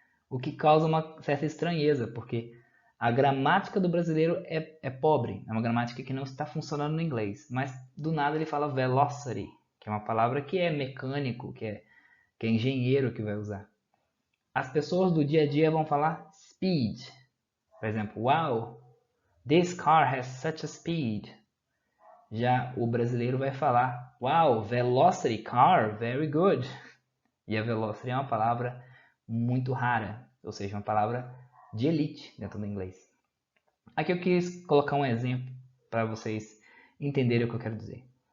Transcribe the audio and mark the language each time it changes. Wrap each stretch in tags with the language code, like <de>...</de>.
<pt>O que causa uma certa estranheza, porque a gramática do brasileiro é pobre, é uma gramática que não está funcionando no inglês, mas do nada ele fala velocity, que é uma palavra que é mecânico, que é engenheiro que vai usar. As pessoas do dia a dia vão falar speed. Por exemplo,</pt> <en>wow, this car has such a speed.</en> <pt>Já o brasileiro vai falar,</pt> <en>wow, velocity car, very good.</en> <pt>E a velocity é uma palavra muito rara, ou seja, uma palavra de elite dentro do inglês. Aqui eu quis colocar um exemplo para vocês entenderem o que eu quero dizer.</pt>